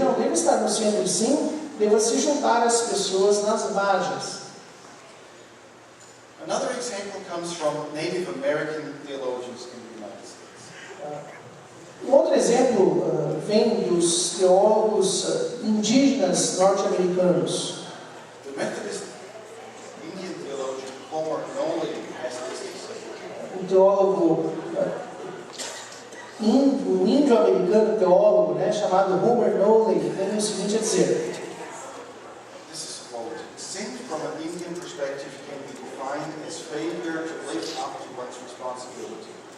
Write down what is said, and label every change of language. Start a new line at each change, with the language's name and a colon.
Portuguese: deva estar no centro, sim, deva se juntar às pessoas nas margens.
English: Another example comes from Native American theologians in the United States.
Portuguese: Um outro exemplo vem dos teólogos indígenas norte-americanos.
English: The Methodist Indian theologian Homer Knowley has this to say.
Portuguese: Um teólogo um índio-americano teólogo, chamado Homer Knowley, tem o seguinte a dizer:
English: This is a quote. Sin from an Indian perspective can be defined as failure to live up to one's responsibility.